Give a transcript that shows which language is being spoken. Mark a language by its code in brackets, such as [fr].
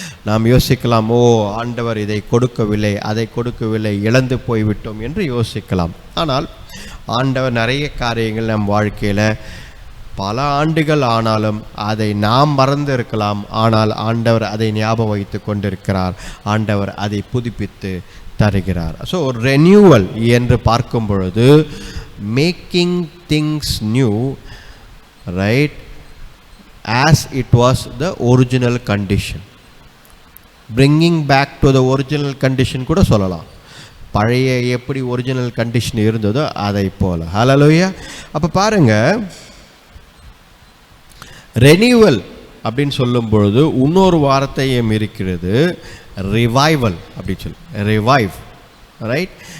[ta] நாம் யோசிக்கலாம், ஓ ஆண்டவர் இதை கொடுக்கவில்லை, அதை கொடுக்கவில்லை, இழந்து போய்விட்டோம் என்று யோசிக்கலாம். ஆனால் ஆண்டவர் நிறைய காரியங்கள் நம் வாழ்க்கையில் பல ஆண்டுகள் ஆனாலும் அதை நாம் மறந்து இருக்கலாம். ஆனால் ஆண்டவர் அதை ஞாபகம் வைத்து கொண்டிருக்கிறார். ஆண்டவர் அதை புதுப்பித்து தருகிறார். [en] so renewal [ta] என்று பார்க்கும் பொழுது [en] making things new, right, as it was the original condition, bringing back to the original condition [ta] கூட சொல்லலாம். பழைய எப்படி ஒரிஜினல் கண்டிஷன் இருந்ததோ அதை போல. ஹல்லேலூயா. அப்போ பாருங்க, ரெனியூவல் அப்படின்னு சொல்லும் பொழுது இன்னொரு வார்த்தையும் இருக்கிறது, ரிவைவல் அப்படின்னு சொல்லி, ரிவைவ், ரைட்.